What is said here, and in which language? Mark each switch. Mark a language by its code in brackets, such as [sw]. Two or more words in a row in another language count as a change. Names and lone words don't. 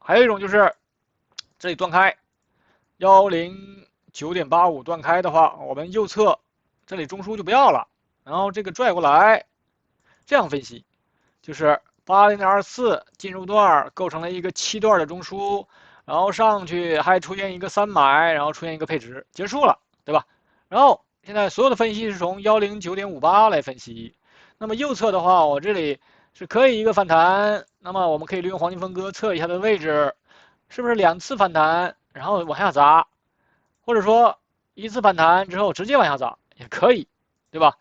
[zh] 還有一種就是這裡斷開109.85斷開的話，我們右側這裡中樞就不要了，然後這個拽過來，這樣分析，就是80.24進入段構成了一個7段的中樞，然後上去還出現一個3買，然後出現一個配置，結束了，對吧？然後現在所有的分析是從109.58來分析，那麼右側的話，我這裡是可以一個反彈，那麼我們可以利用黃金分割測一下它的位置。是不是2次反彈，然後往下砸，或者說1次反彈之後直接往下砸也可以，對吧？